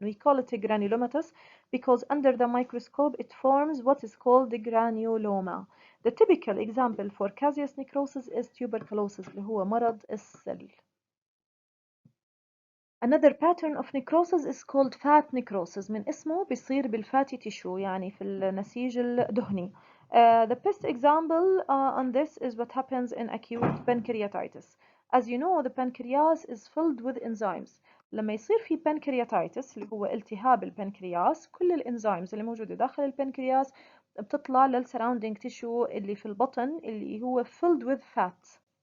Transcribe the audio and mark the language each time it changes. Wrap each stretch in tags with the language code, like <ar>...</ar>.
<en>We call it a granulomatous because under the microscope it forms what is called the granuloma. The typical example for caseous necrosis is tuberculosis</en> <ar>اللي هو مرض السل.</ar> <en>Another pattern of necrosis is called fat necrosis.</en> <ar>من اسمه بيصير بالfatty tissue يعني في النسيج الدهني.</ar> <en>The best example on this is what happens in acute pancreatitis. As you know, the pancreas is filled with enzymes.</en> <ar>لما يصير في pancreatitis اللي هو التهاب البنكرياس، كل الانزيمز اللي موجودة داخل البنكرياس بتطلع للسراوندينج تيشو اللي في البطن اللي هو</ar> <en>filled with fat.</en>